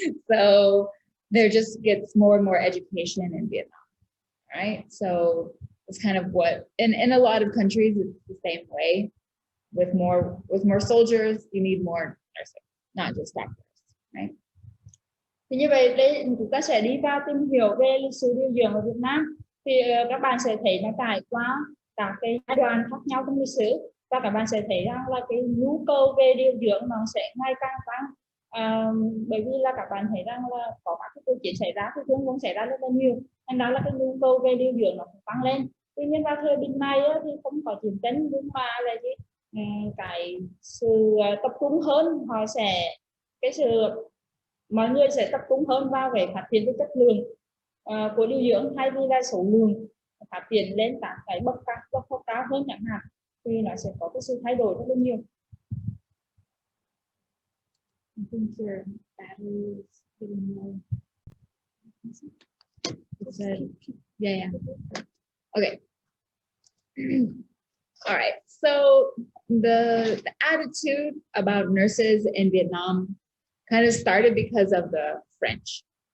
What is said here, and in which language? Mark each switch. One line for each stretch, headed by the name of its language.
English: So there just gets more and more education in Vietnam, right? So it's kind of what, in a lot of countries, it's the same way. With more soldiers, you need more nurses, not just doctors, right?
Vietnamese: Thì như vậy đây chúng ta sẽ đi vào tìm hiểu về lịch sử điều dưỡng ở Việt Nam. Thì các bạn sẽ thấy nó trải qua các cái giai đoạn khác nhau trong lịch sử, và các bạn sẽ thấy rằng là cái nhu cầu về điều dưỡng nó sẽ ngày càng tăng. Bởi vì là các bạn thấy rằng là có các cái câu chuyện xảy ra, thì thương vong xảy ra rất là nhiều, nên đó là cái nhu cầu về điều dưỡng nó cũng tăng lên. Tuy nhiên vào thời điểm này thì không có chiến tranh, nhưng mà là cái sự tập trung hơn, họ sẽ mọi người sẽ tập trung hơn vào về phát triển cái chất lượng của điều dưỡng thay vì là số lượng, phát triển lên các cái bậc cao hơn chẳng hạn, thì nó sẽ có cái sự thay đổi rất là nhiều.
English: I think your battery is getting low. Yeah. Okay. All right. So the attitude about nurses in Vietnam kind of started because of the French.